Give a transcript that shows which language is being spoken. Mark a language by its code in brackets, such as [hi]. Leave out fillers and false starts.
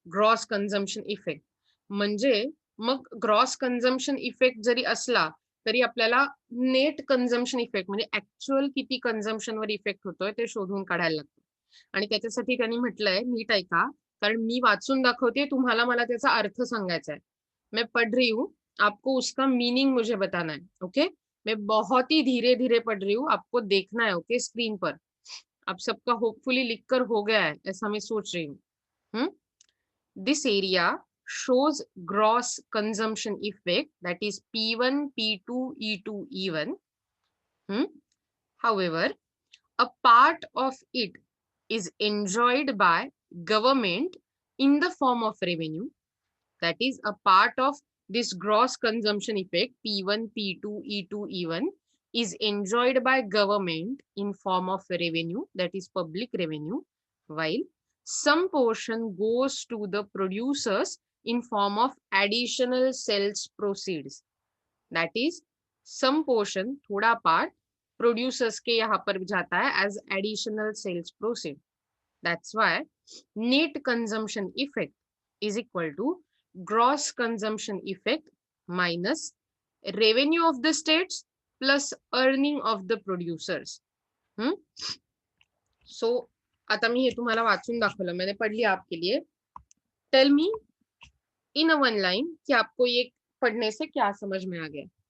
[mr] Gross consumption effect म्हणजे मग gross consumption effect जरी असला तरी आपल्याला नेट कन्झम्पशन इफेक्ट म्हणजे ऍक्च्युअल किती कन्झम्पशन वर इफेक्ट होतोय ते शोधून काढायला लागतं. आणि त्याच्यासाठी त्यांनी म्हटलंय, नीट ऐका, कारण मी वाचून दाखवते, तुम्हाला मला त्याचा अर्थ सांगायचा है. [hi] मैं पढ़ रही हूँ, आपको उसका मीनिंग मुझे बताना है. ओके, मैं बहुत ही धीरे धीरे पढ़ रही हूँ, आपको देखना है. ओके, स्क्रीन पर आप सबका होपफुली लिखकर हो गया है ऐसा मैं सोच रही हूँ. [en] This area shows gross consumption effect, that is P1, P2, E2, E1. However, a part of it is enjoyed by government in the form of revenue. That is, a part of this gross consumption effect, P1, P2, E2, E1, is enjoyed by government in form of revenue, that is public revenue, while some portion goes to the producers in form of additional sales proceeds. That is, some portion, [hi] थोड़ा [en] part, producers [hi] के यहाँ पर जाता है [en] as additional sales proceed. That's why net consumption effect is equal to gross consumption effect minus revenue of the states plus earning of the producers. [mr] So आता मी हे तुम्हाला वाचून दाखवलं, [hi] मैंने पढ़ लिया आपके लिए. [en] tell me in a one line [hi] कि आपको ये पढ़ने से क्या समझ में आ गया.